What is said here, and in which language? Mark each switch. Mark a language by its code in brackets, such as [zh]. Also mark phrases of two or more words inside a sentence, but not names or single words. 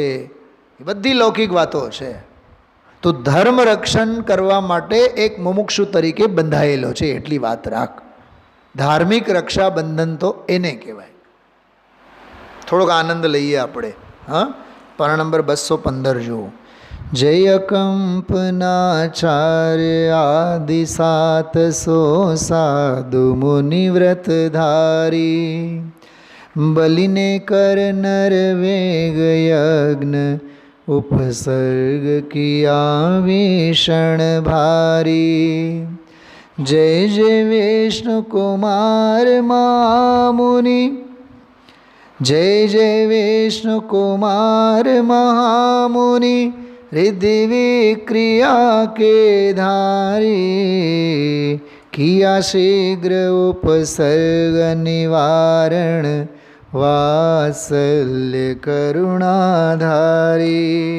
[gu] એ બધી લૌકિક વાતો છે. તો ધર્મ રક્ષણ કરવા માટે એક મુમુક્ષુ તરીકે બંધાયેલો છે, એટલી વાત રાખ. ધાર્મિક રક્ષાબંધન તો એને કહેવાય. થોડોક આનંદ લઈએ આપણે. હા, પાના નંબર 215 જુઓ. [hi] जय कंपनाचार्य आदि 700 साधु मुनिव्रतधारी बलिने कर नर वेग यज्ञ उपसर्ग किया भीषण भारी जय जय विष्णु कुमार महामुनि जय जय विष्णु कुमार महामुनि रिद्धि विक्रिया के धारी किया शीघ्र उपसर्ग निवारण वात्सल्य करुणाधारी